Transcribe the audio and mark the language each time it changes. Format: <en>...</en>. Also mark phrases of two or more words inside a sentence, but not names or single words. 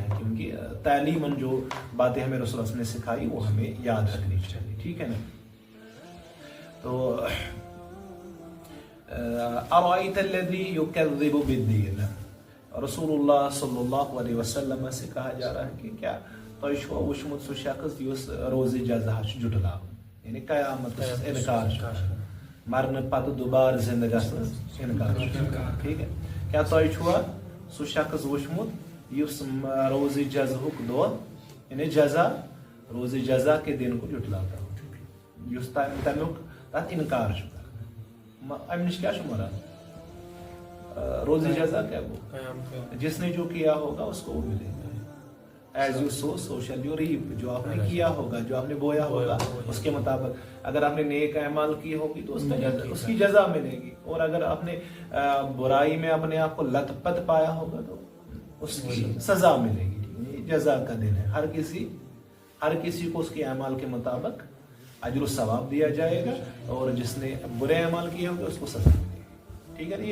<ur>کیونکہ تعلیماً جو باتیں ہمیں رسول اللہ نے سکھائی وہ ہمیں یاد رکھنی چاہیے، ٹھیک ہے نا.</ur> <ar>تو ارأیت الذی یکذب بالدین.</ar> <ur>رسول اللہ صلی اللہ علیہ وسلم سے کہا جا رہا ہے کہ</ur> <ks>کیا تۄہہِ چھُوا وٕچھمُت سُہ شخص یُس روزِ جزا چھُ جُٹلاوان، یعنی قیامتس انکار چھُ کران، مرنہٕ پتہٕ دوبارٕ زندٕ گژھنس انکار چھُ کران،</ks> <ur>ٹھیک ہے.</ur> <ks>کیا تۄہہِ چھُوا سُہ شخص وٕچھمُت یُس روزِ جزہُک دۄہ،</ks> <ur>یعنی جزا، روزِ جزا کے دن کو جُٹلاتا ہو،</ur> <ks>یُس تمیُک تتھ انکار چھُ کران. امہِ نش کیا چھُ مراد؟</ks> <ur>روز جزا کیا وہ جس نے جو کیا ہوگا اس کو وہ ملے گا.</ur> <en>as you sow so shall you reap.</en> <ur>جو آپ نے کیا ہوگا، جو آپ نے بویا ہوگا، اس کے مطابق اگر آپ نے نیک اعمال کی ہوگی تو اس کی جزا ملے گی، اور اگر آپ نے برائی میں اپنے آپ کو لت پت پایا ہوگا تو اس کی سزا ملے گی. جزا کا دن ہے. ہر کسی کو اس کے اعمال کے مطابق اجر و ثواب دیا جائے گا، اور جس نے برے اعمال کیے ہوگے اس کو سزا ملے گی، ٹھیک ہے نا.</ur>